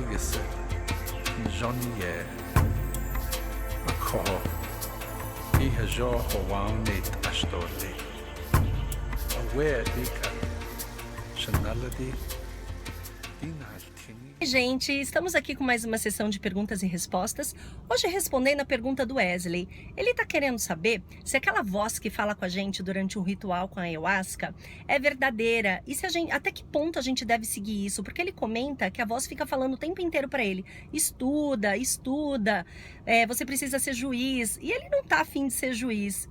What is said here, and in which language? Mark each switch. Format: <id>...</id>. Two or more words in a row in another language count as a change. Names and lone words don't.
<pt>Gisser, Johnny Akho, Ihajo Hawanit Ashtoli, Aware Dika, Shanaladi, Inaltini. Gente, estamos aqui com mais uma sessão de perguntas e respostas. Hoje respondendo a pergunta do Wesley. Ele está querendo saber se aquela voz que fala com a gente durante um ritual com a ayahuasca é verdadeira e se até que ponto a gente deve seguir isso, porque ele comenta que a voz fica falando o tempo inteiro para ele: estuda, você precisa ser juiz, e ele não está afim de ser juiz.</pt>